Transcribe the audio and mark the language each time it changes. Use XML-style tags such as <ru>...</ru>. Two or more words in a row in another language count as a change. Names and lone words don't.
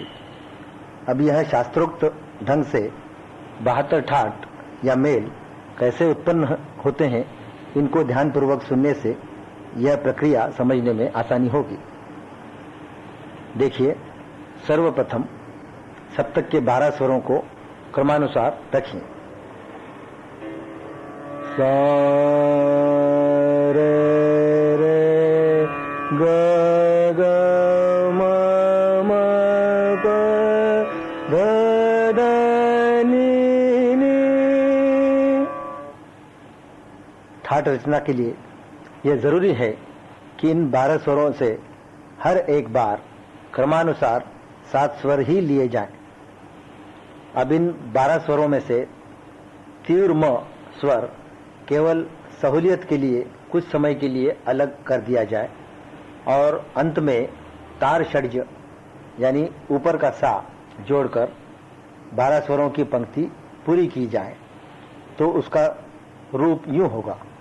<hi>अब यह शास्त्रोक्त ढंग से 72 ठाट या मेल कैसे उत्पन्न होते हैं, इनको ध्यानपूर्वक सुनने से यह प्रक्रिया समझने में आसानी होगी। देखिए, सर्वप्रथम सप्तक के 12 स्वरों को क्रमानुसार रखें। सा रे रे ग ग म म प ध ध नि नि। ठाट रचना के लिए यह जरूरी है कि इन 12 स्वरों से हर एक बार क्रमानुसार 7 स्वर ही लिए जाएं। अब इन 12 स्वरों में से तीव्र म स्वर केवल सहूलियत के लिए कुछ समय के लिए अलग कर दिया जाए और अंत में तार षड्ज यानी ऊपर का सा जोड़कर 12 स्वरों की पंक्ति पूरी की जाए, तो उसका रूप यूं होगा।</hi>